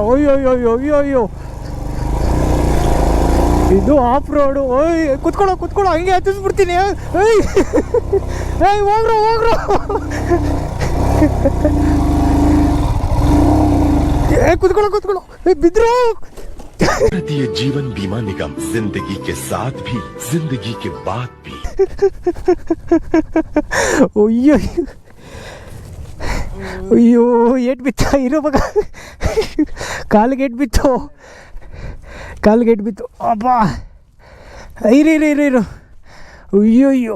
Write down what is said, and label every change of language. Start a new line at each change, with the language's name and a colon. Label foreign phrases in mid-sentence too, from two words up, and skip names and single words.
Kannada: ಅಯ್ಯೋ ಅಯ್ಯೋ ಅಯ್ಯೋ ಅಯ್ಯೋ. ಇದು
English: off road.
Kannada: ಓಯ್ ಕುತ್ಕೊಳ್ಳೋ ಕುತ್ಕೊಳ್ಳೋ, ಹಂಗೆ ಹತ್ತಿಸ್ಬಿಡ್ತೀನಿ. ಏಯ್ ಹೋಗ್ರೋ ಹೋಗ್ರೋ. ಕುತ್ಕೊಳ್ಳೋ ಕುತ್ಕೊಳ್ಳೋ, ಬಿದ್ರು.
Hindi: भारतीय जीवन बीमा निगम, जिंदगी के साथ भी जिंदगी के बाद भी.
Kannada: ಅಯ್ಯೋ ಅಯ್ಯೋ ಏಟ್ ಬಿತ್ತ ಇರೋ ಮಗ. ಕಾಲಿಗೆ ಏಟ್ ಬಿತ್ತು, ಕಾಲಿಗೆ ಏಟ್ ಬಿತ್ತು. ಅಬ್ಬಾ ಇರು ಇರು ಇರು ಇರು. ಅಯ್ಯೋ ಅಯ್ಯೋ.